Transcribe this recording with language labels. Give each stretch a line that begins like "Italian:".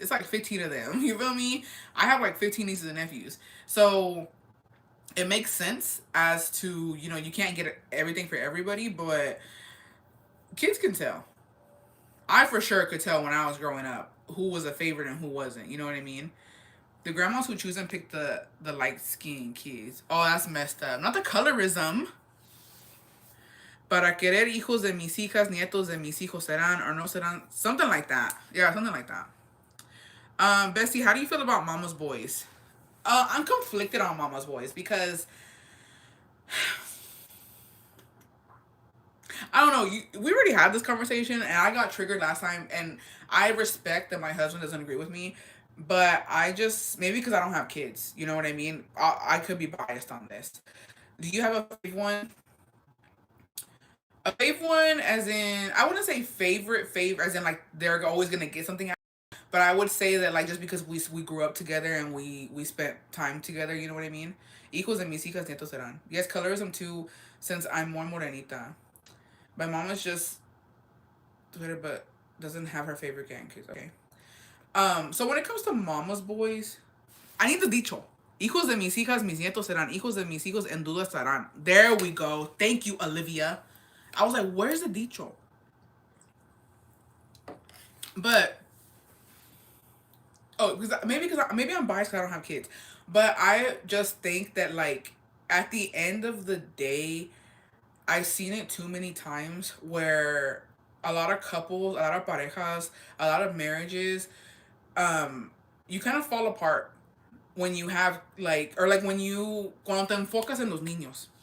English: It's like 15 of them. You feel me? I have like 15 nieces and nephews, so it makes sense as to you can't get everything for everybody, but kids can tell. I for sure could tell when I was growing up who was a favorite and who wasn't. You know what I mean? The grandmas who choose and pick the light skinned kids. Oh, that's messed up. Not the colorism.
Spanish: Para querer hijos de mis hijas, nietos de mis hijos serán or no serán.
English: Something like that. Yeah, something like that. Bessie, how do you feel about Mama's Boys? I'm conflicted on Mama's Boys because I don't know. We already had this conversation, and I got triggered last time, and I respect that my husband doesn't agree with me, but I just maybe because I don't have kids, you know what I mean. I could be biased on this. Do you have a fave one? A fave one, as in I wouldn't say favorite, as in like they're always gonna get something out. But I would say that like just because we grew up together and we spent time together, you know what I mean.
Spanish: Hijos de mis hijas nietos serán.
English: Yes, colorism too, since I'm more morenita. My mom is just Twitter, but doesn't have her favorite grandkids. Okay. So when it comes to Mama's Boys, I need the dicho.
Spanish: Hijos de mis hijas, mis nietos serán. Hijos de mis hijos en duda estarán.
English: There we go. Thank you, Olivia. I was like, where's the dicho? But Oh, because maybe I'm biased 'cause I don't have kids, but I just think that like at the end of the day, I've seen it too many times where a lot of couples, a lot of parejas, a lot of marriages, um, you kind of fall apart when you have like, or like when you cuando te enfocas en los niños.